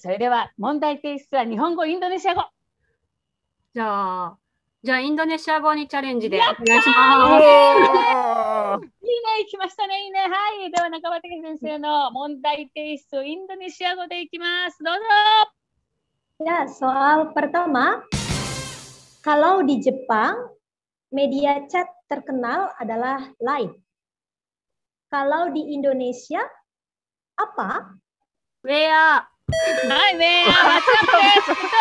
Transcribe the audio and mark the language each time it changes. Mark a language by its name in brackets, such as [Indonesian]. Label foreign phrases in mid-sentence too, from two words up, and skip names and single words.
[Japanese] それでは、問題提出は日本語、インドネシア語。じゃあインドネシア語にチャレンジでお願いします。いいね、行きましたね、いいね。はい。では、中畑先生の問題提出をインドネシア語でいきます。どうぞ。 [Indonesian] Ya, soal pertama, kalau di Jepang, media chat terkenal adalah Line. Kalau di Indonesia, apa? WA. Hai, WA. Betul.